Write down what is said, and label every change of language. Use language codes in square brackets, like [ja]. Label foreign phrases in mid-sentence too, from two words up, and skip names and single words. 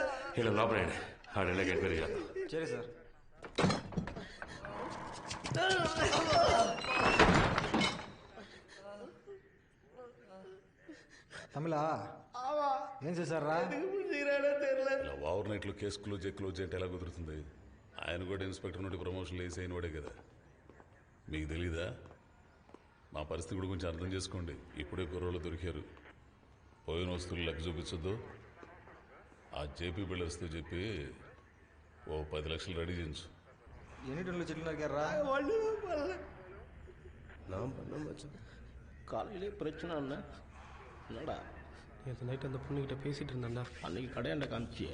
[te] ఇలా లోపలండి ఆడెళ్ళకి ఎంక్వైరీ చేద్దాం. [ta] சரி சார். [te] తమిళా ఏం చేశారా? ఇలా ఓవర్ నైట్లో కేసు క్లోజ్ అంటే ఎలా కుదురుతుంది? ఆయన కూడా ఇన్స్పెక్టర్ నుండి ప్రమోషన్ వేసి అయిన వాడే కదా. మీకు తెలీదా? మా పరిస్థితి కూడా కొంచెం అర్థం చేసుకోండి. ఇప్పుడే కుర్రోళ్ళు దొరికారు. పోయిన వస్తువులు లెక్క చూపించొద్దు. ఆ జేపీ బిల్డర్స్తో చెప్పి ఓ 10 లక్షలు రెడీ చేయించు. ఎన్ని టన్నులు చెట్లు నరికారా? [ta] நான் பண்ண மச்சான். காலையிலே பிரச்சனை அண்ணா என்னடா? நேற்று நைட் அந்த பொண்ணுக்கிட்ட பேசிகிட்டு இருந்தேன்டா. அன்னைக்கு கடையாண்ட காமிச்சியே